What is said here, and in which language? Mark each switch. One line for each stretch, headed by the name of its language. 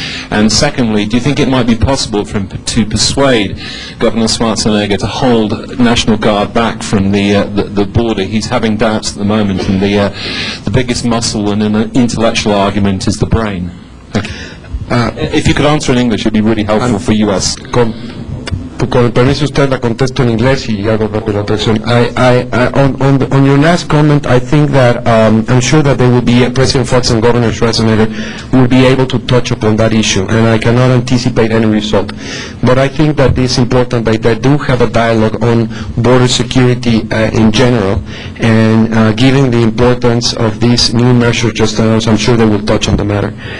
English: And secondly, do you think it might be possible for him to persuade Governor Schwarzenegger to hold National Guard back from the border? He's having doubts at the moment, and the biggest muscle in an intellectual argument is the brain. If you could answer in English, it would be really helpful for US.
Spanish: Con el permiso de usted la contesto en inglés y hago rápido la traducción.
English: On your last comment, I think that I'm sure that there will be President Fox and Governor Schwarzenegger will be able to touch upon that issue, and I cannot anticipate any result. But I think that it's important that they do have a dialogue on border security in general, and given the importance of these new measures just announced, I'm sure they will touch on the matter.